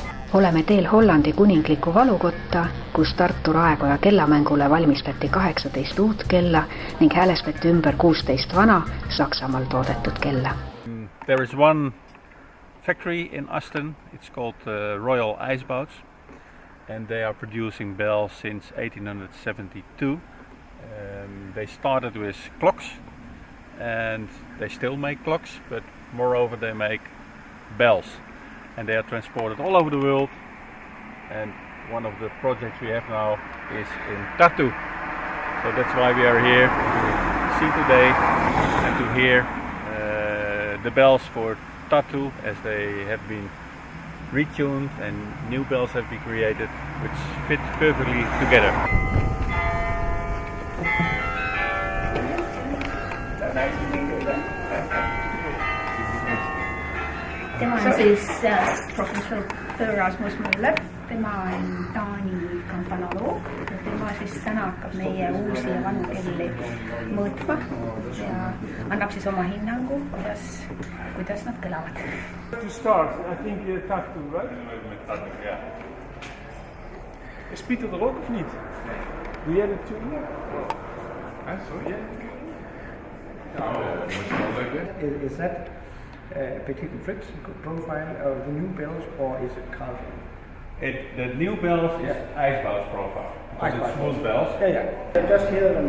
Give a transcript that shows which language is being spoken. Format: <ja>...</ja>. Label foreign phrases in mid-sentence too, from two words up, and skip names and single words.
<et>Oleme teel Hollandi kuningliku valukotta, kus Tartu raekoja kellamängule valmistati 18 uut kella ning häälestati ümber 16 vana Saksamaal toodetud kella.</et> <en>There is one factory in Asten, it's called Royal IJsbouws, and they are producing bells since 1872. They started with clocks and they still make clocks, but moreover they make bells. And they are transported all over the world, and one of the projects we have now is in Tartu. So that's why we are here to see today and to hear the bells for Tartu, as they have been retuned and new bells have been created which fit perfectly together.</en> <et>Tema on siis professor Rasmus Müller, tema on Taani kampanoloog ja tema siis täna hakkab meie uusi ja vanu kelli mõõtma ja annab siis oma hinnangu, kuidas nad kõlavad.</et> <en>To start, I think Tartu, right? Tartu, yeah.</en> <nl>Is Pieter er ook of niet? Doe jij dat tune?</nl> <en>Sorry? Is that Petit and Fritz profile of the new bells, or is it Carlton? The new bells is IJsbouws profile. It's smooth bells. Yeah. I just hear them.</en>